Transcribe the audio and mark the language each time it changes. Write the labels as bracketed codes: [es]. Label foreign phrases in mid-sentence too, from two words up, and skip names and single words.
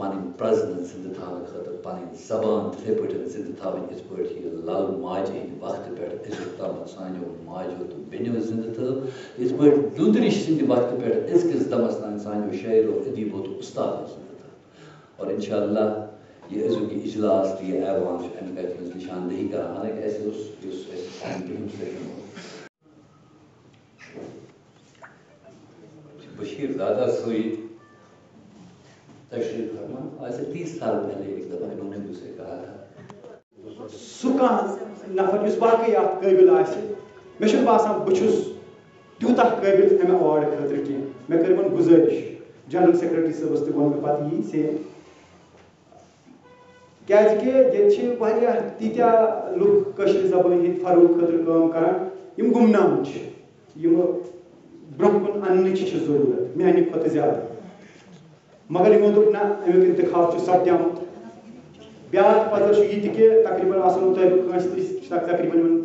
[ks] پنٕنۍ پرزنت زندٕ تھاونہٕ خٲطرٕ پنٕنۍ زبان تِتھے پٲٹھۍ زندٕ تھاوٕنۍ یِتھ پٲٹھۍ یہِ لل ماجہِ ہٕنٛدِ وقتہٕ پٮ۪ٹھ أزیُک تامتھ سانیو ماجیو تہٕ بیٚنیو زندٕ تھٲو یِتھ پٲٹھۍ دُدرِش سٕنٛدِ وقتہٕ پٮ۪ٹھ أزکِس دمس تام سانیو شٲعرو ادیٖبو تہٕ اُستادو زندٕ تھٲو اور انشاءاللہ یہ ازوکی اجلاس یہ ایوان امہ کتھ نشاندہی کران حالانکہ اس بشیر دادا سوئی تشریف فرما [ur] آج سے 30 سال پہلے ایک دفعہ انہوں نے مجھ سے کہا تھا [ks] سہ نفر اس باقی ات قابل آسہ مے چھُ باسان بہ چھُس تیوتاہ قابل امہ ایوارڈ خاطر کی مے کر یمن گزارش جنرل سیکرٹری صٲبس تہ ووٚن مےٚ پتہٕ یی سیم کیازکہ ییٚتہِ چھِ واریاہ تیٖتیاہ لُکھ کٲشِر زبٲنۍ ہٕنٛدۍ فروغ خٲطرٕ کٲم کران یِم گمنام چھِ یِم برونٛہہ کُن اننٕچ چھِ ضروٗرت میانہِ کھۄتہٕ زیادٕ مگر یِمو دوٚپ نہ امیُک انتخاب چھُ سپدیومُت بیاکھ پتہٕ چھُ یہِ تہِ کہِ تقریٖباً آسن نہٕ تۄہہِ کٲنٛسہِ تہِ تقریٖباً یِمن